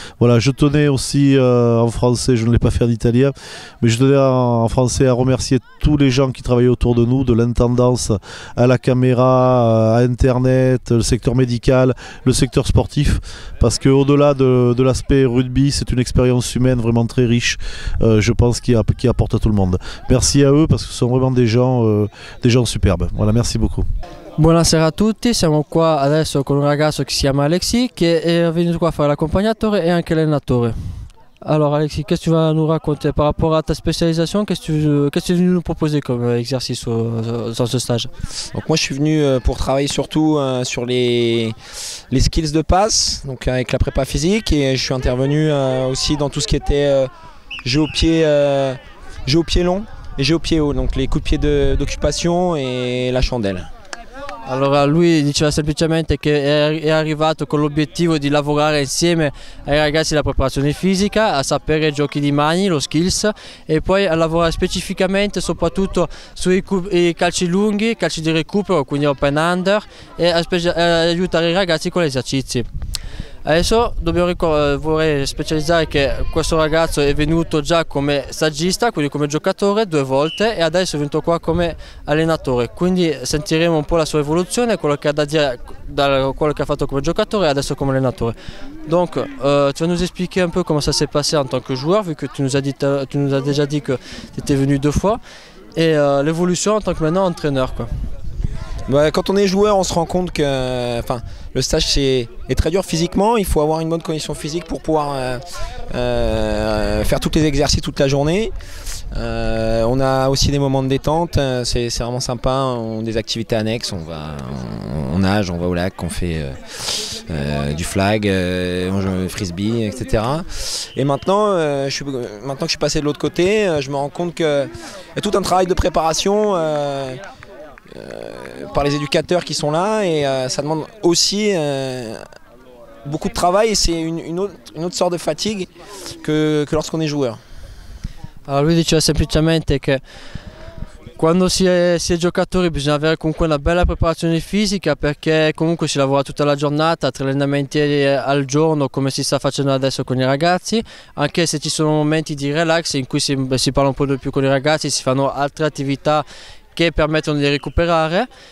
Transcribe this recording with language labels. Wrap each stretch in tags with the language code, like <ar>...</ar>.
<fr>Voilà, je tenais aussi en français, je ne l'ai pas fait en italien, mais je tenais en français à remercier tous les gens qui travaillent autour de nous, de l'intendance à la caméra, à Internet, le secteur médical, le secteur sportif, parce qu'au-delà de l'aspect rugby, c'est une expérience humaine vraiment très riche, je pense, qui apporte à tout le monde. Merci à eux parce que ce sont vraiment des gens superbes. Voilà, merci beaucoup.</fr> <it>Buonasera a tutti, siamo qua adesso con un ragazzo che si chiama Alexis che è venuto qua a fare l'accompagnatore et anche l'allenatore.</it> <fr>Alors Alexis, qu'est-ce que tu vas nous raconter par rapport à ta spécialisation? Qu'est-ce que tu es venu nous proposer comme exercice dans ce stage? Donc moi je suis venu pour travailler surtout sur les skills de passe, donc avec la prépa physique, et je suis intervenu aussi dans tout ce qui était jeu au pied long et jeu au pied haut, donc les coups de pied d'occupation et la chandelle.</fr> <it>Allora lui diceva semplicemente che è arrivato con l'obiettivo di lavorare insieme ai ragazzi della preparazione fisica, a sapere giochi di mani, lo skills, e poi a lavorare specificamente soprattutto sui calci lunghi, calci di recupero, quindi open under, e aiutare i ragazzi con gli esercizi. Adesso vorrei specializzare che questo ragazzo è venuto già come saggista, quindi come giocatore 2 volte, e adesso è venuto qua come allenatore, quindi sentiremo un po' la sua evoluzione, quello che ha da dire, quello che ha fatto come giocatore e adesso comme allenatore.</it> <fr>Donc tu vas nous expliquer un peu comment ça s'est passé en tant que joueur, vu que tu nous as déjà dit que tu étais venu 2 fois, et l'évolution en tant que maintenant entraîneur, quoi. Bah, quand on est joueur, on se rend compte que le stage est très dur physiquement. Il faut avoir une bonne condition physique pour pouvoir faire tous les exercices toute la journée. On a aussi des moments de détente, c'est vraiment sympa. On a des activités annexes, on nage, on va au lac, on fait du flag, on joue frisbee, etc. Et maintenant, que je suis passé de l'autre côté, je me rends compte qu'il y a tout un travail de préparation par les éducateurs qui sont là, et ça demande aussi beaucoup de travail, et c'est une autre sorte de fatigue que lorsqu'on est joueur.</fr> <it>Allora lui diceva semplicemente che quando si è giocatori bisogna avere comunque una bella preparazione fisica, perché comunque si lavora tutta la giornata, 3 allenamenti al giorno come si sta facendo adesso con i ragazzi, anche se ci sono momenti di relax in cui si parla un po' di più con i ragazzi, si fanno altre attività che permettono di recuperare.</it>